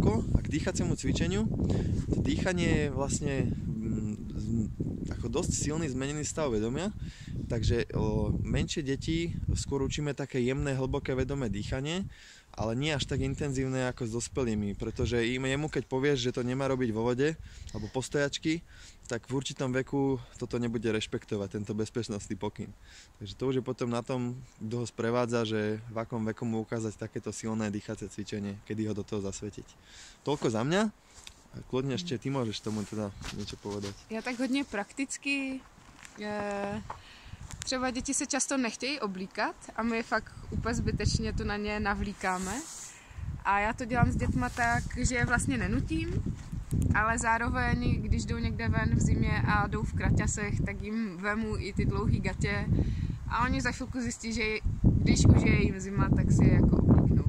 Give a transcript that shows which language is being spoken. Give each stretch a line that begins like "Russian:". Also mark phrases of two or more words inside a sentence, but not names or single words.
Slovak: A k dýchaciemu cvičeniu, to dýchanie je vlastne ako dosť silný zmenený stav vedomia, takže menšie deti skôr učíme také jemné, hlboké vedomé dýchanie, ale nie až tak intenzívne ako s dospelými, pretože jemu keď povieš, že to nemá robiť vo vode alebo postojačky, tak v určitom veku toto nebude rešpektovať, tento bezpečnostný pokyn. Takže to už je potom na tom, kto ho sprevádza, že v akom veku mu ukázať takéto silné dýchacie cvičenie, kedy ho do toho zasvetiť. Toľko za mňa. A kľudne ešte ty môžeš tomu teda niečo povedať.
Czech: Já tak hodně prakticky, třeba děti se často nechtějí oblíkat a my fakt úplně zbytečně to na ně navlíkáme. A já to dělám s dětma tak, že je vlastně nenutím, ale zároveň, když jdou někde ven v zimě a jdou v kraťasech, tak jim vemu i ty dlouhý gatě a oni za chvilku zjistí, že když už je jim zima, tak si je jako oblíknou.